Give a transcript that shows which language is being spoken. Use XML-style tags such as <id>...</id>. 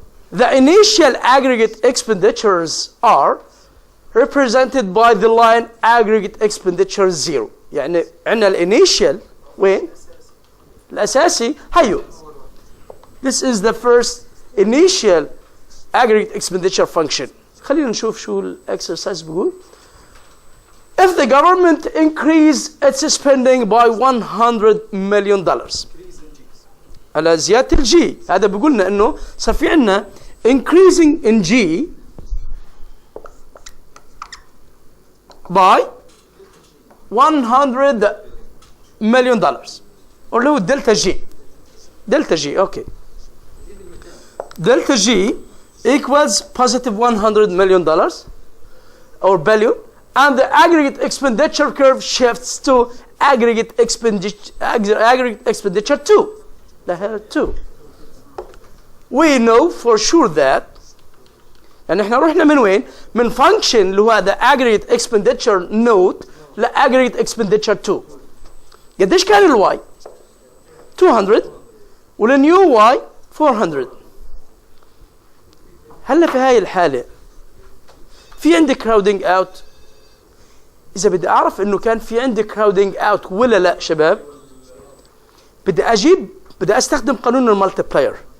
<en>The initial aggregate expenditures are represented by the line aggregate expenditure 0.</en> <ar>يعني عندنا الانيشال وين؟ الأساسي هيو.</ar> <en>This is the first initial aggregate expenditure function.</en> <ar>خلينا نشوف شو الexercise بيقول.</ar> <en>If the government increase its spending by $100 million.</en> <ar>على زيادة الجي هذا بيقول لنا انه صار في عندنا</ar> <en>increasing in G by $100 million</en> <ar>اللي هو دلتا جي. دلتا جي اوكي.</ar> <en>Delta G equals positive $100 million or billion and the aggregate expenditure curve shifts to aggregate expenditure 2.</en> <ar>لها 2.</ar> <en>We know for sure that</en> <ar>يعني احنا رحنا من وين؟</ar> <en>من function اللي هو the aggregate expenditure note ل aggregate expenditure 2.</en> <ar>قديش كان الواي؟ 200 والنيو واي 400. هلا في هاي الحالة في عندي crowding out. إذا بدي أعرف إنه كان في عندي crowding out ولا لا شباب بدي أستخدم قانون المالتيبلاير.</ar>